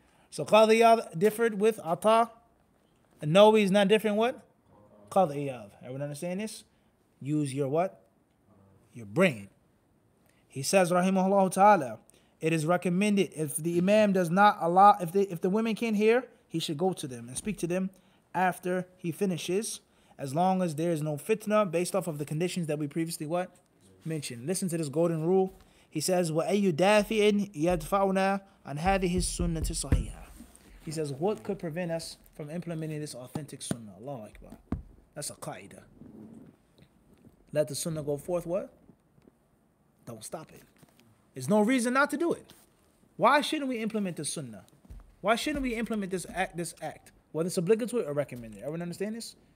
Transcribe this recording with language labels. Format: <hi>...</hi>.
<en>So Qadi Iyad differed with Ata. And no, he's not different what? Qadi Iyad. Everyone understand this? Use your what? Your brain. He says, rahimahullah ta'ala, it is recommended if the Imam does not allow, if the women can't hear, he should go to them and speak to them after he finishes, as long as there is no fitna based off of the conditions that we previously what? Mentioned. Listen to this golden rule. He says,</en> <ar>وَأَيُّ دَافِئٍ يَدْفَعُنَا عَنْ هَذِهِ السُنَّةِ الصَّحِيحَةِ.</ar> <en>He says, what could prevent us from implementing this authentic sunnah? Allahu Akbar. That's a qaida. Let the sunnah go forth what? Don't stop it. There's no reason not to do it. Why shouldn't we implement the sunnah? Why shouldn't we implement this act? Whether it's obligatory or recommended. Everyone understand this?</en>